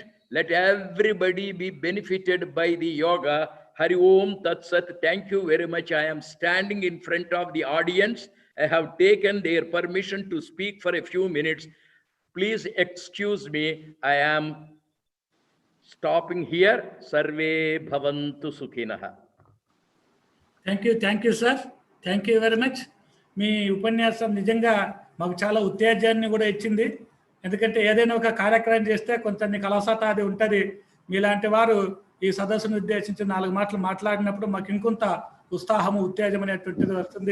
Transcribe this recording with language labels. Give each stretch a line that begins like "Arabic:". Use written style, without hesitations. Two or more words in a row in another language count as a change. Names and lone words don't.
English: Let everybody be benefited by the yoga.
Sanskrit: हरि ॐ तत् सत्.
English: Thank you very much. I am standing in front of the audience I have taken their permission to speak for a few minutes. Please excuse me. I am stopping here.
Sanskrit: सर्वे भवन्तु सुखिनः.
English: Thank you sir. Thank you very much.
Telugu: మీ ఉపన్యాసం నిజంగా మాకు చాలా ఉత్తేజాన్ని కూడా ఇచ్చింది. ఎందుకంటే ఏదైనా ఒక కార్యక్రమం చేస్తే కొంచెం కలసత అది ఉంటుంది. మీలాంటి వారు ఈ సదస్సును ఉద్దేశించి 4 మాటలు మాట్లాడినప్పుడు మాకు ఇంకొంత ఉత్సాహము ఉత్తేజం అనేటువంటిది వస్తుంది.